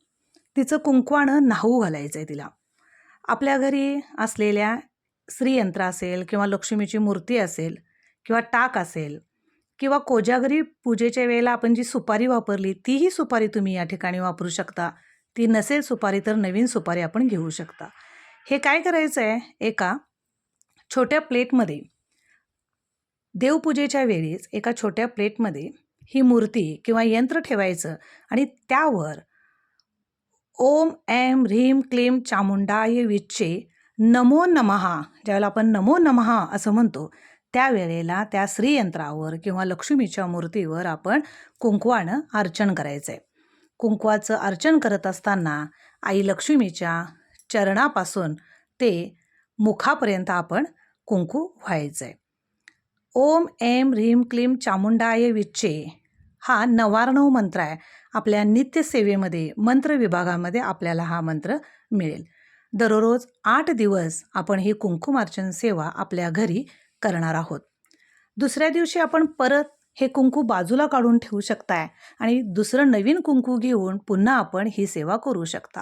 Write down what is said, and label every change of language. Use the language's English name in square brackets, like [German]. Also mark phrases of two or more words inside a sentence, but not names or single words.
[Marathi] तिचं कुंकवानं न्हाऊ घालायचं आहे तिला. आपल्या घरी असलेल्या श्रीयंत्र असेल किंवा लक्ष्मीची मूर्ती असेल किंवा टाक असेल किंवा कोजागरी पूजेच्या वेळेला आपण जी सुपारी वापरली तीही सुपारी तुम्ही या ठिकाणी वापरू शकता. ती नसेल सुपारी तर नवीन सुपारी आपण घेऊ शकता. हे काय करायचं आहे, एका छोट्या प्लेटमध्ये देवपूजेच्या वेळीच एका छोट्या प्लेटमध्ये ही मूर्ती किंवा यंत्र ठेवायचं आणि त्यावर [Sanskrit] ओम ऐं ह्रीं क्लीं चामुंडाय विच्चे नमो नमः, [Marathi] ज्यावेळेला आपण [Sanskrit] नमो नमः [Marathi] असं म्हणतो त्यावेळेला त्या श्रीयंत्रावर किंवा लक्ष्मीच्या मूर्तीवर आपण कुंकवानं अर्चन करायचं आहे. कुंकवाचं अर्चन करत असताना आई लक्ष्मीच्या चरणापासून ते मुखापर्यंत आपण कुंकू व्हायचं आहे. [Sanskrit] ओम ऐं ह्रीं क्लीं चामुंडाय विच्चे [Marathi] हा 99 मंत्र आहे. आपल्या नित्यसेवेमध्ये मंत्र विभागामध्ये आपल्याला हा मंत्र मिळेल. दररोज 8 दिवस आपण ही कुंकुमार्चन सेवा आपल्या घरी करणार आहोत. दुसऱ्या दिवशी आपण परत हे कुंकू बाजूला काढून ठेवू शकताय आणि दुसरं नवीन कुंकू घेऊन पुन्हा आपण ही सेवा करू शकता.